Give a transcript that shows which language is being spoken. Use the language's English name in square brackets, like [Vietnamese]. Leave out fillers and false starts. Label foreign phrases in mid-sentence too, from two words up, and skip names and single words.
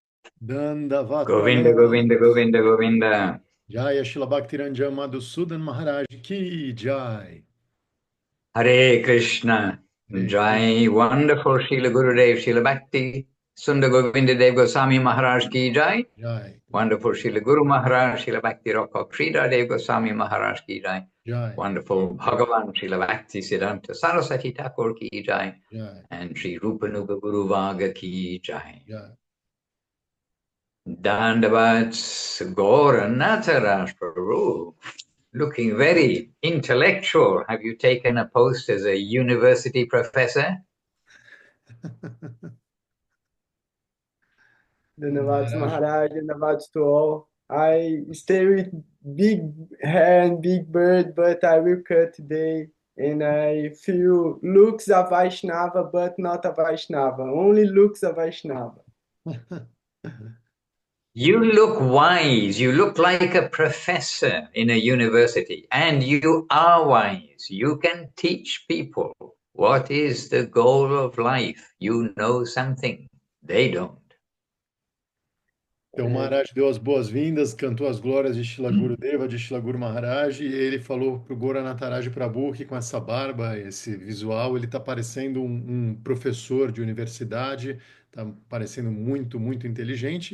[English] Dandavat Govinda, Pranam. Govinda, Govinda, Govinda. Jaya Shila Bhaktiranjana Madhusudan Maharaj [Hindi] की जय. [English] Hare Krishna. Hare Jai. Krishna. Wonderful Srila Gurudev, Srila Bhakti. Sundar Govinda Dev Goswami Maharaj [Hindi] की जय. [English] Jai. Wonderful Srila Guru Maharaj, Srila Bhakti Rokha Sridhar Dev Goswami Maharaj [Hindi] की जय. [English] Jai. Wonderful Bhagavan Srila Bhakti Siddhanta Saraswati Thakur [Hindi] की जय. [English] Jai. And Sri Rupanuga Guru Vaga [Hindi] की जय. [English] Jai. Dandavat Gaura Nataraj Prabhu. Looking very intellectual. Have you taken a post as a university professor? Dhanavats Maharaj. Maharaj, Dhanavats to all. I stay with big hair and big bird, but I will cut today. And I feel looks a Vaishnava, but not a Vaishnava. Only looks a Vaishnava. You look wise. You look like a professor in a university, and you are wise. You can teach people what is the goal of life. You know something they don't. [Portuguese] Então, o Maharaj deu as boas-vindas, cantou as glórias de Shila Gurudeva, de Shila Guru Maharaj, e ele falou para o Goranataraj Prabhu que com essa barba, esse visual, ele está parecendo um professor de universidade, está parecendo muito, muito inteligente.